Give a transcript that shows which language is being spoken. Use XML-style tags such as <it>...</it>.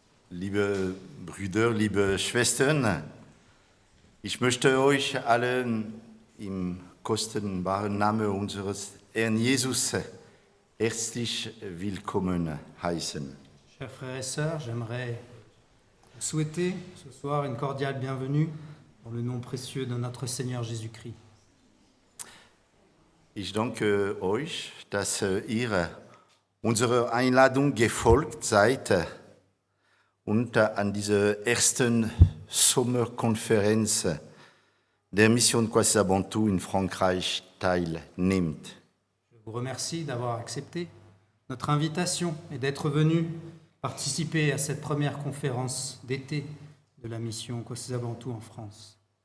<de>Liebe Brüder, liebe Schwestern, ich möchte euch allen im kostbaren Namen unseres Herrn Jesus herzlich willkommen heißen.</de> <fr>Chers frères et sœurs, j'aimerais vous souhaiter ce soir une cordiale bienvenue dans le nom précieux de notre Seigneur Jésus-Christ.</fr> <de>Ich danke euch, dass ihr unserer Einladung gefolgt seid und an dieser ersten Sommerkonferenz der Mission Kwasi-Bantu in Frankreich teilnimmt.</de> <fr>Je vous remercie d'avoir accepté notre invitation et d'être venu participer à cette première conférence d'été de la mission Kwasi-Bantu en France.</fr>